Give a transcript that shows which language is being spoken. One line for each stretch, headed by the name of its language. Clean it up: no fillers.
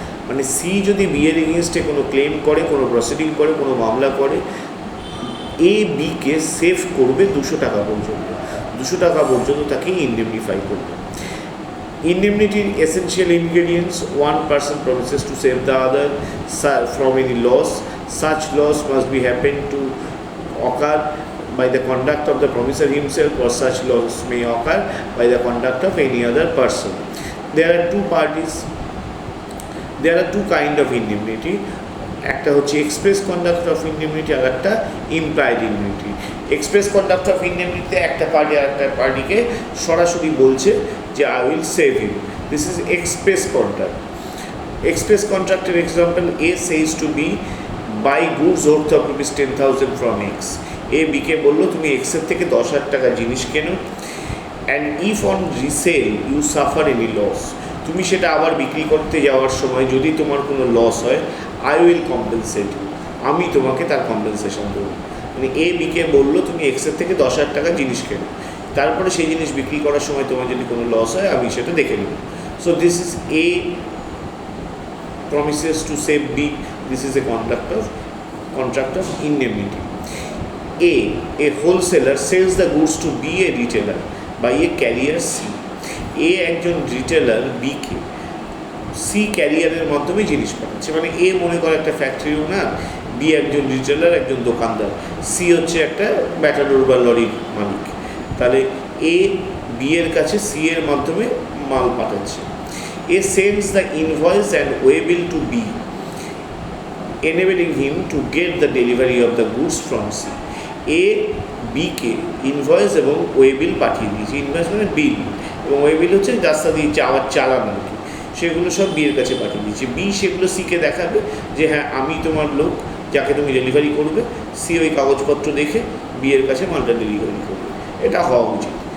Bangla: মানে সি যদি বি এর এগেইনস্টে কোনো ক্লেম করে, কোনো প্রসিডিং করে, কোনো মামলা করে, এ বিকে সেভ করবে 200 টাকা পর্যন্ত। 200 টাকা পর্যন্ত তাকে ইন্ডেমনিফাই করবে।
English: ইন্ডেমনিটির essential ingredients: one person promises to save the other from any loss. Such loss must be happen to occur by the conduct of the promisor himself, or such loss may occur by the conduct of any other person. There are two parties, there are two kind of indemnity.
Bangla: একটা হচ্ছে express conduct of indemnity, আর একটা implied indemnity. Express conduct of ইন্ডেমনিটিতে একটা party আর একটা পার্টিকে সরাসরি বলছে যে
English: I will save you. This is express contract. Express কন্ট্রাক্টের example: A says to be buy goods worth of rupees 10,000 from X.
Bangla: এ বিকে বললো তুমি এক্সের থেকে 10,000 টাকা জিনিস কেনো,
English: and if on resale you suffer any loss,
Bangla: তুমি সেটা আবার বিক্রি করতে যাওয়ার সময় যদি তোমার কোনো লস হয়,
English: I will compensate you,
Bangla: আমি তোমাকে তার কম্পেনসেশন দেবো। মানে এ বিকে বললো তুমি এক্সের থেকে 10,000 টাকা জিনিস কেনো, তারপরে সেই জিনিস বিক্রি করার সময় তোমার যদি কোনো লস হয় আমি সেটা দেখে নেব।
English: So this is a promises to save B. This is a contract of indemnity. A wholesaler sells the goods to B, a retailer, by a carrier C.
Bangla: A একজন রিটেলার বিকে সি ক্যারিয়ারের মাধ্যমে জিনিস পাঠাচ্ছে। মানে এ মনে করে একটা ফ্যাক্টরি ওনার, B একজন রিটেলার, একজন দোকানদার, সি হচ্ছে একটা ব্যাটাডোর বা লরির মালিক। তাহলে এ বি এর কাছে সি এর মাধ্যমে মাল পাঠাচ্ছে।
English: A sends the invoice and waybill to B, enabling him to get the delivery of the goods from C.
Bangla: A bike invoice এবং ওয়েবিল পাঠিয়ে দিয়েছে। ইনভয়েস মানে বিল, এবং ওয়েবিল হচ্ছে রাস্তা দিয়ে যাওয়ার চালান আর কি। সেগুলো সব বিয়ের কাছে পাঠিয়ে দিয়েছে। বি সেগুলো সিকে দেখাবে যে হ্যাঁ আমি তোমার লোক যাকে তুমি ডেলিভারি করবে। সি ওই কাগজপত্র দেখে বিয়ের কাছে মালটা ডেলিভারি করবে। এটা হওয়া উচিত।